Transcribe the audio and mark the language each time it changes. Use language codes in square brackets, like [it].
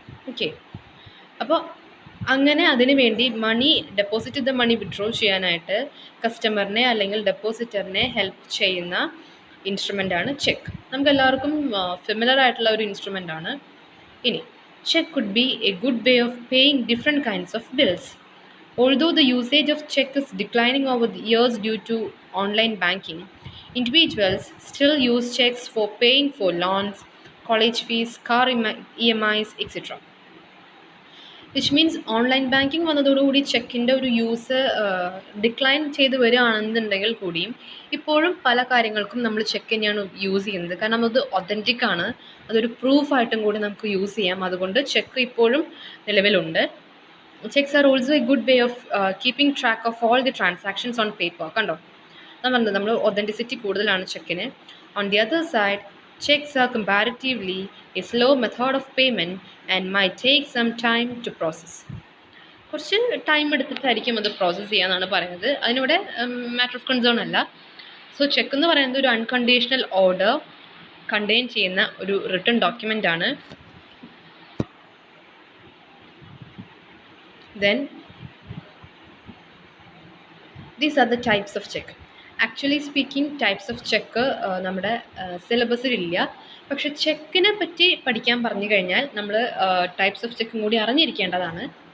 [ml] Okay, അപ്പോൾ അങ്ങനെ അതിന് വേണ്ടി മണി ഡെപ്പോസിറ്റ് ചെയ്ത മണി വിഡ്രോ ചെയ്യാനായിട്ട് കസ്റ്റമറിനെ അല്ലെങ്കിൽ ഡെപ്പോസിറ്ററിനെ ഹെൽപ്പ് ചെയ്യുന്ന ഇൻസ്ട്രുമെൻ്റാണ് ചെക്ക്. നമുക്ക് എല്ലാവർക്കും ഫെമിലർ ആയിട്ടുള്ള ഒരു ഇൻസ്ട്രുമെൻ്റാണ്. ഇനി [en] Cheque could be a good way of paying different kinds of bills. Although the usage of check is declining over the years due to online banking, individuals still use checks for paying for loans, college fees, car EMIs, etc. [ml] Which means online banking വന്നതോടുകൂടി ചെക്കിൻ്റെ ഒരു use decline ചെയ്ത് വരികയാണെന്നുണ്ടെങ്കിൽ കൂടിയും ഇപ്പോഴും പല കാര്യങ്ങൾക്കും നമ്മൾ check തന്നെയാണ് യൂസ് ചെയ്യുന്നത്. കാരണം അത് ഒതൻറ്റിക് ആണ്, അതൊരു പ്രൂഫായിട്ടും കൂടി നമുക്ക് യൂസ് ചെയ്യാം. അതുകൊണ്ട് ചെക്ക് ഇപ്പോഴും നിലവിലുണ്ട്. [en] Cheques are also a good way of keeping track of all the transactions on paper. [ml] കണ്ടോ, ഞാൻ പറഞ്ഞത് നമ്മൾ ഒതൻറ്റിസിറ്റി കൂടുതലാണ് ചെക്കിന്. [en] On the other side, checks are comparatively a slow method of payment and might take some time to process. [ml] കുറച്ച് time എടുത്തിട്ടായിരിക്കും അത് process ചെയ്യാന്നാണ് പറയുന്നത്. അതിനിവിടെ matter of concern അല്ല. സോ ചെക്ക് എന്ന് പറയുന്നത് ഒരു അൺകണ്ടീഷണൽ ഓർഡർ കണ്ടെയ്ൻ ചെയ്യുന്ന ഒരു റിട്ടൺ ഡോക്യുമെൻ്റ് ആണ്. [en] Then these are the types of check. [ml] Actually speaking types of cheque നമ്മുടെ സിലബസിലില്ല. പക്ഷെ ചെക്കിനെ പറ്റി പഠിക്കാൻ പറഞ്ഞു കഴിഞ്ഞാൽ നമ്മൾ ടൈപ്സ് ഓഫ് ചെക്കും കൂടി അറിഞ്ഞിരിക്കേണ്ടതാണ്.